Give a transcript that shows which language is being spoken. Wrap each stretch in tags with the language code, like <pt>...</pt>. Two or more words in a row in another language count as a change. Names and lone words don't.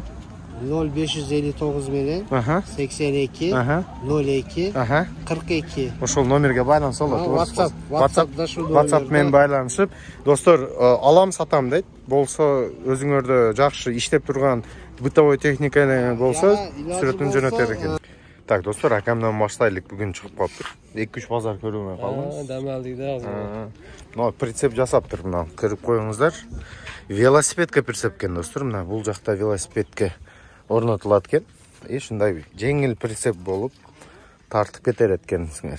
<uz>0559 bilan 82 02 42. O'sha nomerga baylansa bo'ladi. WhatsApp men baylanishib, do'stlar, alam satam deydi. Bo'lsa o'zingizda yaxshi ishlab turgan bытовой texnikani bo'lsa, suratini jo'natar ekan.</uz> <ky>Так, достор, акамдан баштайлык бүгүн чыгып калыптыр. 2-3 базар көрүмөй калдыңыз. Дем алдык да азыр. Мына прицеп жасаптыр, мына кырып коюңуздар. Велосипедке прицеп экен, достор. Мына бул жакта велосипедке орнотулат экен. Ушундай жеңил прицеп болуп тартып кетер экенсиңер.</ky>